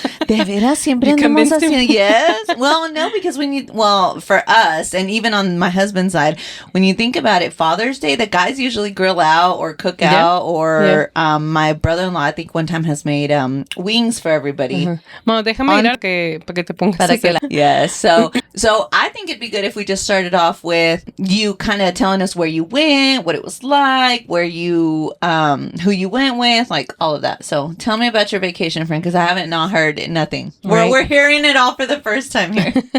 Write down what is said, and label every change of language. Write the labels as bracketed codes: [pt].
[es] De veras, siempre [en] You [es] andamos [en] convinced him? [es] haciendo. [en] Yes. Well, no, because for us, and even on my husband's side, when you think about it, Father's Day, the guys usually grill out or cook out, or my brother-in-law, I think one time has made wings for everybody. [es] Bueno, déjame mirar para que te pongas a hacer. [en] Yes. So I think it'd be good if we just started off with you kind of telling us where you went, what it was like, where you, who you went with, like all of that. So tell me about your vacation, friend, because I haven't not heard nothing. Right. We're hearing it all for the first time here.